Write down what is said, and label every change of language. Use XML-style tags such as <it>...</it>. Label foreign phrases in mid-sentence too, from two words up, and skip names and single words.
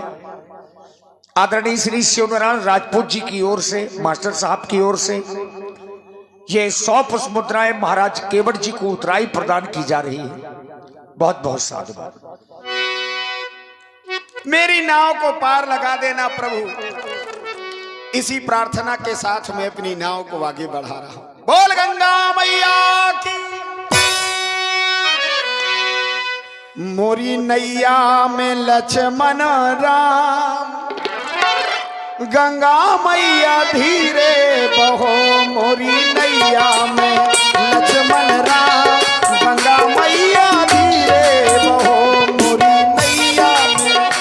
<hi>आदरणीय श्री शिवनारायण राजपूत जी की ओर से, मास्टर साहब की ओर से ये 100 पुष्प मुद्राएं महाराज केवट जी को उतराई प्रदान की जा रही है। बहुत बहुत साधुवाद। मेरी नाव को पार लगा देना प्रभु, इसी प्रार्थना के साथ मैं अपनी नाव को आगे बढ़ा रहा हूं। बोल गंगा मैया की। मोरी नैया में लक्ष्मण राम, गंगा मैया धीरे बहो, मोरी नैया में लक्ष्मण राम, गंगा मैया धीरे बहो, मोरी नैया में,</hi>